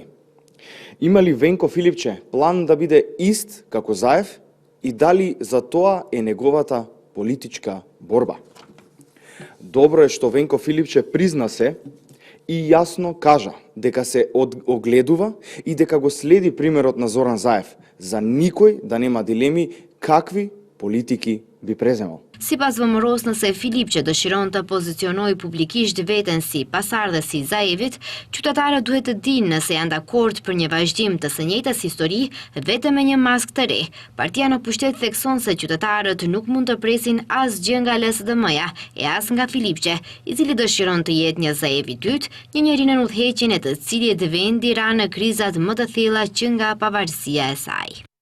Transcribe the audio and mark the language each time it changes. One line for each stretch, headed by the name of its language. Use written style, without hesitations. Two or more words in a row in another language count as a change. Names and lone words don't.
Macedonian: Има ли Венко Филипче план да биде ист како Заев и дали за тоа е неговата политичка борба? Добро е што Венко Филипче призна се и јасно кажа дека се огледува и дека го следи примерот на Зоран Заев, за никој да нема дилеми какви политики би преземал.
Albanian: Sipas VMRO-s, nëse Filipçe dëshiron të pozicionojë publikisht veten si pasardhës i Zaevit, qytetarët duhet të dinë nëse janë dakord për një vazhdim të së njëjtës histori vetëm me një maskë të re. Partia në pushtet thekson se qytetarët nuk mund të presin asgjë nga LSDM-ja e as nga Filipçe, i cili dëshiron të jetë një Zaev i dytë, një njeri në udhëheqjen e të cilit vendi ra në krizat më të thella që nga pavarësia e saj.